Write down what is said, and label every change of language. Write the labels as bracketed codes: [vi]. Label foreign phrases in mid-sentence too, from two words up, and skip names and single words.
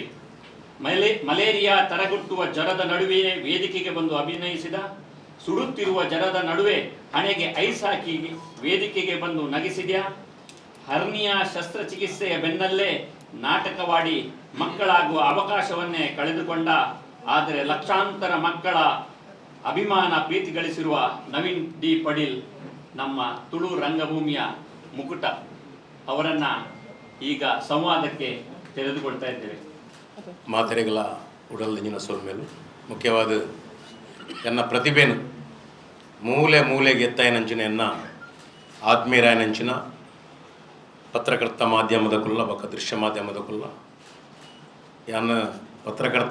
[kn] ಮಲೇರಿಯಾ ತರಗುಟ್ಟುವ ಜ್ವರದ ನಡುವೆಯೇ ವೇದಿಕೆಗೆ ಬಂದು ಅಭಿನಯಿಸಿದ, ಸುಡುತ್ತಿರುವ ಜ್ವರದ ನಡುವೆ ಹಣೆಗೆ ಐಸ್ ಹಾಕಿ ವೇದಿಕೆಗೆ ಬಂದು ನಗಿಸಿದ್ಯಾ, ಹರ್ನಿಯಾ ಶಸ್ತ್ರಚಿಕಿತ್ಸೆಯ ಬೆನ್ನಲ್ಲೇ ನಾಟಕವಾಡಿ ಮಕ್ಕಳಾಗುವ ಅವಕಾಶವನ್ನೇ ಕಳೆದುಕೊಂಡ, ಆದರೆ ಲಕ್ಷಾಂತರ ಮಕ್ಕಳ ಅಭಿಮಾನ ಪ್ರೀತಿ ಗಳಿಸಿರುವ ನವೀನ್ ಡಿ ಪಡೀಲ್ ನಮ್ಮ ತುಳು ರಂಗಭೂಮಿಯ ಮುಕುಟ. ಅವರನ್ನ ಈಗ ಸಂವಾದಕ್ಕೆ ತೆರೆದುಕೊಳ್ತಾ ಇದ್ದೇವೆ. [tcy] ಮಾತೆರೆಗಳ ಉಡಲ್ದಿನ ಸೋಲ್ಮೇಲು ಮುಖ್ಯವಾದ ಎನ್ನ ಪ್ರತಿಭೆನು ಮೂಲೆ ಮೂಲೆಗೆ ಎತ್ತಾಯನಂಚಿನ ಎನ್ನ ಆತ್ಮೀಯರಾಯನಂಚಿನ ಪತ್ರಕರ್ತ ಮಾಧ್ಯಮದ ಕುಲ್ಲ ಬೊಕ್ಕ ದೃಶ್ಯ ಮಾಧ್ಯಮದ ಕುಲ್ಲ ಯಾನ ಪತ್ರಕರ್ತ